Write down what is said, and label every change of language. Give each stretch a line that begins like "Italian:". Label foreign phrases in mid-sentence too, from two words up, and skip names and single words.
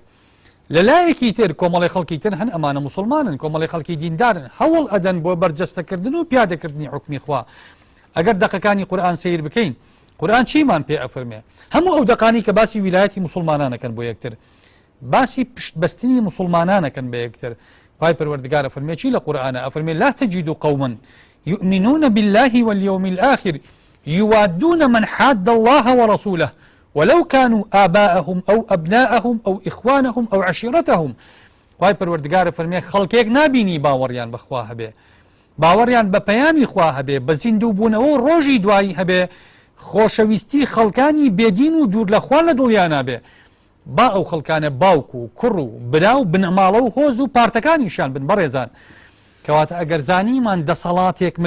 Central Kurdish: لەلایەکی تر کۆمەڵی خەڵکی تر هەن ئەمانە مسلمانن کۆمەڵی خەڵکی دیندارن هەوڵ ئەدەن بۆ بەرجەستەکردن و پیادەکردنی حکمی خوا. ئەگەر دەقەکانی قورئان سیر بکەین قورئان چیمان پێ ئەفەرمێ هەموو ئەو دەقانی کە باسی ویلایەتی مسلمانانەکەن بۆ یەکتر باسی پشتبەستنی مسلمانانەکەن بە یەکتر خوای پەروەردگار ئەفەرمێ چی لە قورئانە ئەفەرمێ
Arabic: لا تجد قوما يؤمنون بالله واليوم الآخر يوادون من حاد الله ورسوله ولو كانوا آباءهم أو أبناءهم أو إخوانهم أو عشيرتهم.
Central Kurdish: خوای پەروەردگار ئەفەرمێ خەڵکێک نابینی باوەڕیان بەخوا هەبێ باوەڕیان بە پەیامی خوا هەبێ بە زیندوو بوونەوە و ڕۆژی دوایی هەبێ خۆشەویستی خەڵکانی بێدین و دوور لە خوا لە دڵیان نابێ با ئەو خەڵکانە باوک و کوڕ و برا و بنەماڵە و هۆز و پارتەکانیشان بن بەڕێزان کەواتە ئەگەر زانیمان دەسەڵاتێک مل